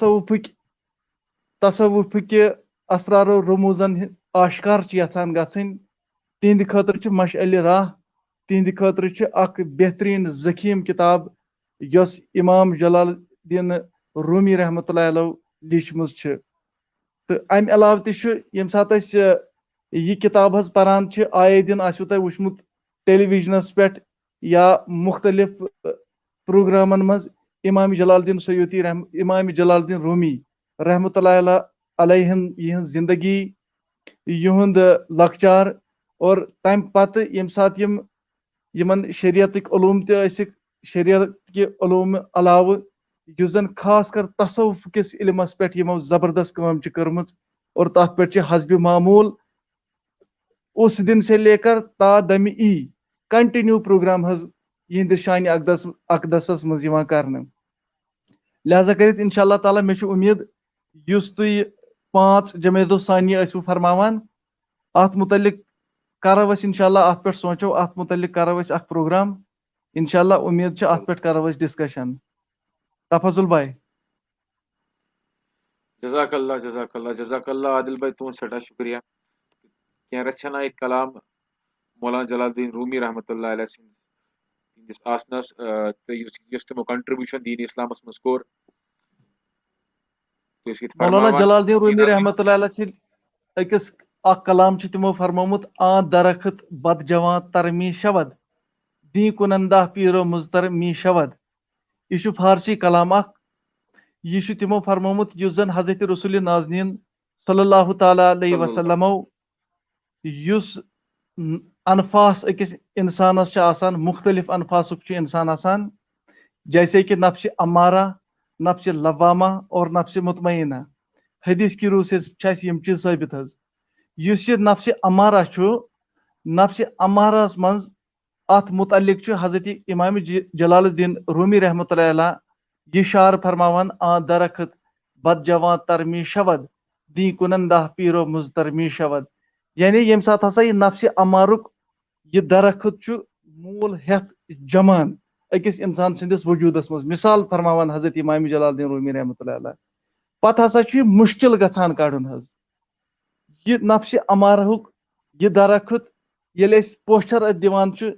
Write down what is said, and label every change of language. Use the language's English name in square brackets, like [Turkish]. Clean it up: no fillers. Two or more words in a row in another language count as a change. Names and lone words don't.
[Kashmiri] تصوفٕکہِ اسرارو رموٗزن آشکار چھِ یژھان گژھٕنۍ تِہنٛدِ خٲطرٕ چھِ مشعلِ راہ تِہنٛدِ خٲطرٕ چھِ اکھ بہتریٖن ذخیٖم کِتاب یۄس امام جلال الدین رومی رحمتہ اللہ علیہ لیچھمٕژ چھِ تہٕ امہِ علاوٕ تہِ چھُ ییٚمہِ ساتہٕ أسۍ یہِ کِتاب حظ پران چھِ آیے دِن آسوٕ تۄہہِ وٕچھمُت ٹیلی وِجنس پٮ۪ٹھ یا مختلف پروگرامن منٛز امام جلال الدین سیوطی امام جلال الدین رومی رحمتہ اللہ علیہ یِہنٛز زندگی یِہُنٛد لۄکچار اور تمہِ پتہٕ ییٚمہِ ساتہٕ یِمن شریعتٕکۍ علوٗم تہِ ٲسِکھ شریعتکہِ علوٗمہِ علاوٕ یُس زن خاص کر تصوف کِس علمس پٮ۪ٹھ یِمو زبردست کٲم چھِ کٔرمٕژ اور تتھ پٮ۪ٹھ چھِ حسبِ معموٗل [Urdu] اس دن سے لے کر تا دمِ [Kashmiri] ای کنٹِنیو پروگرام حظ یِہنٛدِس شانہِ اقدسس منٛز یِوان کرنہٕ لہذا کٔرِتھ انشاء اللہ تعالیٰ مےٚ چھُ اُمید یُس تُہۍ 5 جمادی الثانی ٲسوٕ فرماوان اتھ متعلق کرو أسۍ انشاء اللہ اتھ پٮ۪ٹھ سونٛچو اتھ متعلق کرو أسۍ اکھ پروگرام انشاء اللہ اُمید چھِ اتھ پٮ۪ٹھ کرو أسۍ ڈسکشن تفضل بھائی جزاک اللہ عادل بھائی تُہُنٛد سٮ۪ٹھاہ شُکریہ کینٛہہ رژھِ ہنا کلام مولانا جلال الدین رومی رحمتہ اللہ علیہ سٕنٛدِس آسنس تہٕ یُس تِمو کنٹربیوٗشن دیٖنہِ اسلامس منٛز کوٚر مولانا جلال الدین رومی رحمتہ اللہ علیہ چھِ أکِس اکھ کلام چھِ تِمو فرمومُت [Persian] آ درخت بد جواں تر می شود دی کنندہ پیرو مزتر می شود [Kashmiri] یہِ چھُ فارسی کلام اکھ یہِ چھُ تِمو فرمومُت یُس زن حضرت رسول ناظریٖن صلی اللہ تعالیٰ علیہ وسلمو یُس انفاس أکِس انسانس چھِ آسان مختلف انفاسُک چھُ انسان آسان [Urdu] جیسے کہ [Kashmiri] نفسِ امارہ نفسِ لوامہ اور نفسِ مطمئنہ [Urdu] حدیث کی روح سے [Kashmiri] چھِ اَسہِ یِم چیٖز ثٲبت حظ یُس یہِ نفسِ امارہ چھُ نفسِ امارہس منٛز اتھ متعلق چھُ حضرت امام جلال الدین رومی رحمتہ اللہ علیہ یہ شعر فرماوان [Persian] آ درخت بد جواں تر می شود دی کنندہ پیرو مزتر می شود [Kashmiri] یعنی ییٚمہِ ساتہٕ ہسا یہِ نفسِ امارُک یہِ درخت چھُ موٗل ہٮ۪تھ جمان أکِس انسان سٕنٛدِس وجوٗدس منٛز مثال فرماوان حضرت امام جلال الدین رومی رحمتہ اللہ علیہ پتہٕ ہسا چھُ یہِ مُشکِل گژھان کڑُن حظ یہِ نفسِ امارہُک یہِ درخت ییٚلہِ أسۍ پوچھر اتھ دِوان چھُ